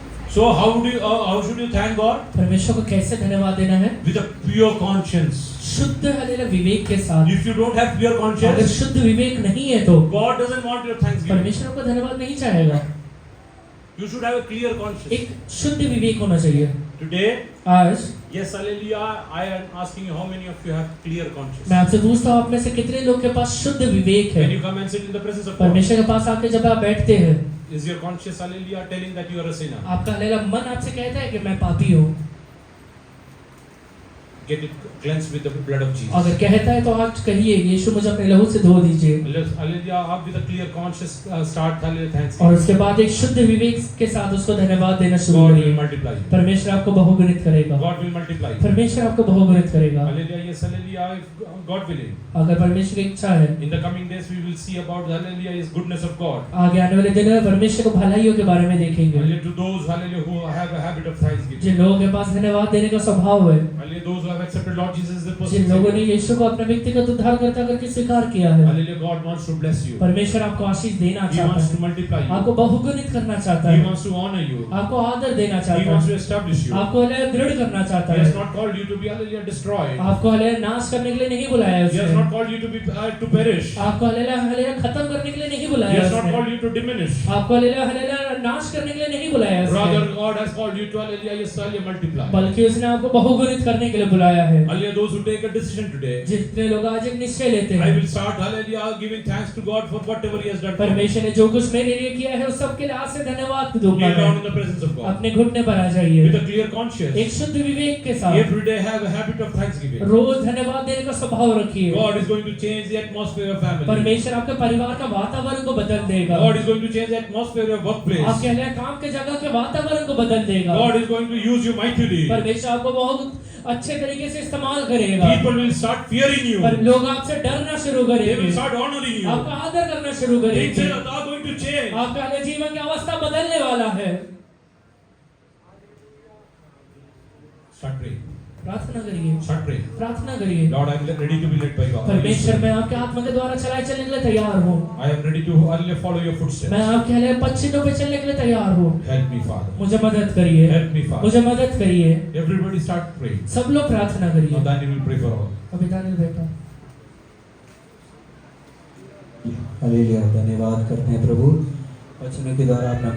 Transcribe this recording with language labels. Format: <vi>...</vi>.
<en>So how should you thank God?</en> <hi>परमेश्वर को कैसे धन्यवाद देना है?</hi> <en>With a pure conscience.</en> <hi>शुद्ध हालेलुया विवेक के साथ।</hi> <en>If you don't have pure</en> <hi>अगर</hi> <en>conscience,</en> <hi>शुद्ध विवेक नहीं है तो</hi> <en>God doesn't want your thanksgiving.</en> <hi>परमेश्वर को धन्यवाद नहीं चाहेगा।</hi> <en>You should have a clear conscience.</en> <hi>एक शुद्ध विवेक होना चाहिए।</hi> <en>Today,</en> <hi>आज</hi> <en>yes, hallelujah, I am asking you how many of you have clear conscience.</en> <hi>मैं आपसे पूछता हूँ आप में से कितने लोग के पास शुद्ध विवेक है?</hi> <en>When you come and sit in the presence of God,</en> <hi>परमेश्वर के पास आके जब आप बैठते हैं,</hi> <en>is your conscience, hallelujah, telling that you are a sinner?</en> <hi>आपका हालेलुया मन आपसे कहता है कि मैं पापी हूँ।</hi> <en>Get it cleansed with the blood of Jesus.</en> <hi>अगर कहता है तो आज कहिए यीशु मुझे अपने लहू से धो दीजिए।</hi> <en>Hallelujah, up with a clear conscience, start hallelujah</en> <hi>और</hi> <en>thanksgiving.</en> <hi>उसके बाद एक शुद्ध विवेक के साथ उसको धन्यवाद देना शुरू</hi> <en>God will</en> <hi>करिए।</hi> <en>multiply you.</en> <hi>परमेश्वर आपको बहुगुणित करेगा।</hi> <en>God will multiply you.</en> <hi>परमेश्वर आपको बहुगुणित करेगा।</hi> <en>Hallelujah, yes, hallelujah, if God willing.</en> <hi>अगर परमेश्वर की इच्छा है,</hi> <en>In the coming days we will see about hallelujah His goodness of God.</en> <hi>आगे आने वाले दिनों में परमेश्वर को भलाइयों के बारे में देखेंगे।</hi> <en>Hallelujah to those hallelujah who have a habit of thanksgiving.</en> <hi>जिन लोगों के पास धन्यवाद देने का स्वभाव है,</hi> <en>Hallelujah those who have accepted Lord Jesus as the</en> <hi>Jin</hi> <en>personal</en> <hi>लोगों ने</hi> <en>Savior.</en> <hi>यीशु को अपने व्यक्तिगत उद्धारकर्ता करके स्वीकार किया है,</hi> <en>Hallelujah, God wants to bless you.</en> <hi>परमेश्वर आपको आशीष देना</hi> <en>He</en> <hi>चाहता</hi> <en>wants to</en> <hi>है,</hi> <en>multiply you.</en> <hi>आपको बहुगुणित करना चाहता</hi> <en>He</en> <hi>है,</hi> <en>wants to honor you.</en> <hi>आपको आदर देना</hi> <en>He</en> <hi>चाहता</hi> <en>wants to</en> <hi>है,</hi> <en>establish you.</en> <hi>आपको हालेलुया दृढ़ करना चाहता</hi> <en>He has</en> <hi>है,</hi> <en>not called you to be hallelujah destroyed.</en> <hi>आपको हालेलुया नाश करने के लिए नहीं बुलाया है</hi> <en>He has</en> <hi>उसने,</hi> <en>not called you to be to perish.</en> <hi>आपको हालेलुया हालेलुया खत्म करने के लिए नहीं</hi> <en>He</en> <hi>बुलाया है</hi> <en>has not</en> <hi>उसने,</hi> <en>called you to diminish.</en> <hi>आपको हालेलुया हालेलुया नाश करने के लिए नहीं बुलाया है</hi> <en>Rather,</en> <hi>उसने,</hi> <en>God has called you to hallelujah yes, hallelujah multiply.</en> <hi>बल्कि उसने आपको बहुगुणित करने के लिए बुलाया है।</hi> <en>Hallelujah, those who take a decision today.</en> <hi>जितने लोग आज एक निश्चय लेते</hi> <en>I</en> <hi>हैं,</hi> <en>will start hallelujah giving thanks to God for whatever He has done. for me.</en> <hi>परमेश्वर ने जो कुछ मेरे लिए किया है उस सब के लिए आज से धन्यवाद दूंगा</hi> <en>Kneel down</en> <hi>मैं।</hi> <en>in the presence of God.</en> <hi>अपने घुटने पर आ जाइए,</hi> <en>With a clear conscience.</en> <hi>एक शुद्ध विवेक के साथ</hi> <en>Every day have a habit of thanksgiving.</en> <hi>रोज धन्यवाद देने का स्वभाव रखिए।</hi> <en>God is going to change the atmosphere of family.</en> <hi>परमेश्वर आपके परिवार का वातावरण को बदल देगा,</hi> <en>God is going to change the atmosphere of workplace.</en> <hi>आपके हालेलुया काम के जगह के वातावरण को बदल देगा।</hi> <en>God is going to use you mightily.</en> <hi>परमेश्वर आपको बहुत अच्छे तरीके से इस्तेमाल करेगा,</hi> <en>People will start fearing you.</en> <hi>पर लोग आपसे डरना शुरू</hi> <en>They will</en> <hi>करेंगे,</hi> <en>start honoring you.</en> <hi>आपका आदर करना शुरू</hi> <en>Things</en> <hi>करेंगे,</hi> <en>are going to change.</en> <hi>आपका हालेलुया जीवन की अवस्था बदलने वाला है।</hi> <en>Start praying.</en> <hi>प्रार्थना करिए,</hi> <en>Start praying.</en> <hi>प्रार्थना करिए।</hi> <en>Lord, I am ready to be led by God.</en> <hi>परमेश्वर मैं आपके आत्मा के द्वारा चलाए चलने के लिए तैयार हूँ,</hi> <en>I am ready to hallelujah follow your</en> <hi>मैं</hi> <en>footsteps.</en> <hi>आपके हालेलुया पश्चिमों पे चलने के लिए तैयार हूँ।</hi> <en>Help me, Father.</en> <hi>मुझे मदद करिए,</hi> <en>Help me, Father.</en> <hi>मुझे मदद करिए।</hi> <en>Everybody start praying.</en> <hi>सब लोग प्रार्थना</hi> <en>Now</en> <hi>करिए।</hi> <en>Daniel will pray for all.</en> <hi>अभी दानियल बेटा हालेलुया, धन्यवाद करते हैं प्रभु, वचनों के द्वारा अपना</hi>